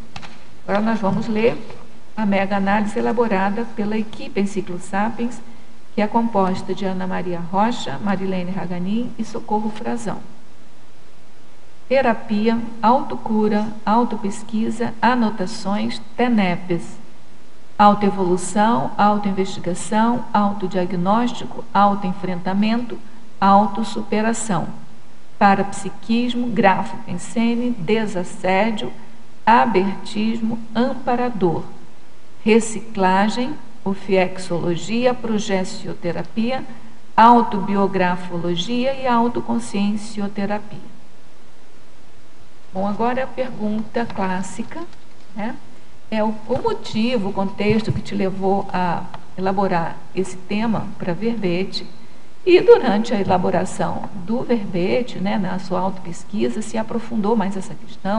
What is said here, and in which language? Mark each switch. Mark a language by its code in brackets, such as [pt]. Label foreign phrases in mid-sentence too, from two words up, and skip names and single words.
[pt] Agora nós vamos ler a mega-análise elaborada pela equipe Enciclo Sapiens, que é composta de Ana Maria Rocha, Marilene Raganin e Socorro Frazão. Terapia, autocura, autopesquisa, anotações, TENEPES. Autoevolução, autoinvestigação, autodiagnóstico, autoenfrentamento, autossuperação. Parapsiquismo, gráfico em cena, desassédio, abertismo, amparador. Reciclagem, ofiexologia, progessioterapia, autobiografologia e autoconsciencioterapia. Bom, agora a pergunta clássica, né? É o motivo, o contexto que te levou a elaborar esse tema para verbete, e durante a elaboração do verbete, né, na sua autopesquisa, se aprofundou mais essa questão.